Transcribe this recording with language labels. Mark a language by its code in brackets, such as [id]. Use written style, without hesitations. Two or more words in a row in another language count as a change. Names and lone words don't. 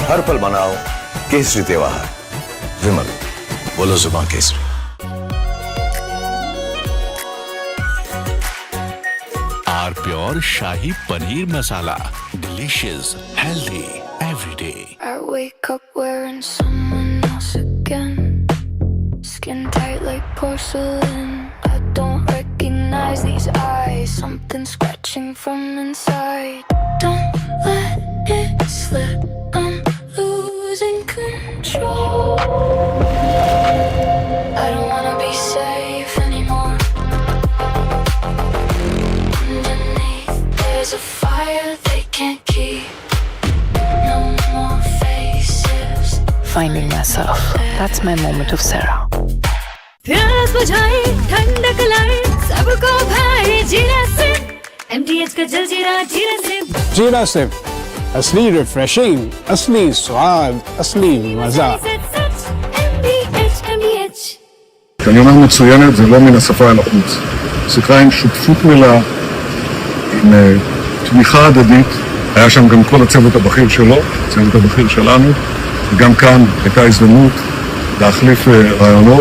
[hi] हर पल मनाओ केसरी त्योहार। विमल, बोलो जुबान केसरी। आर प्योर शाही पनीर मसाला, डिलीशियस, [en] हेल्दी every day. I wake up wearing someone else again, skin tight like porcelain. I don't recognize these eyes, something scratching from inside. Don't let it slip, I'm losing control. I don't wanna be safe anymore. Underneath there's a fire they can't keep. Finding myself. That's my moment of Sarah. [hi] प्यास बुझाए ठंडक लाए सबको भाए जीरा से MTH का जल जीरा जीरा से जीरा सिप, असली रिफ्रेशिंग, असली स्वाद, असली मजा। [he] כשאני אומר מצוינת, זה לא מן השפה אל החוץ. שיחה עם שותפות מלאה, עם תמיכה הדדית. היה שם גם כל הצוות הבכיר שלו, הצוות הבכיר שלנו, וגם כאן הייתה הזדמנות להחליף רעיונות.